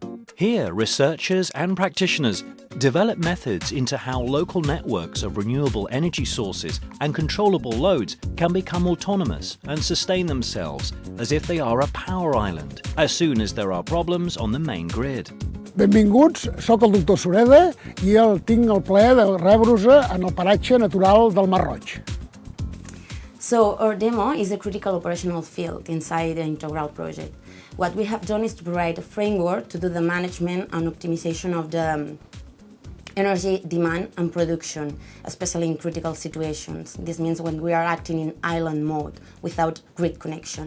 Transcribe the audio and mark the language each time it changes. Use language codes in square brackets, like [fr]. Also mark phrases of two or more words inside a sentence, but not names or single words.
[en] Here, researchers and practitioners develop methods into how local networks of renewable energy sources and controllable loads can become autonomous and sustain themselves as if they are a power island, as soon as there are problems on the main grid. [ca] Benvinguts, soc el doctor Sureda i tinc el plaer de rebre-us en el paratge natural del Mar Roig. [en] So our demo is a critical operational field inside the Integral project. What we have done is to provide a framework to do the management and optimization of the energy demand and production, especially in critical situations. This means when we are acting in island mode without grid connection.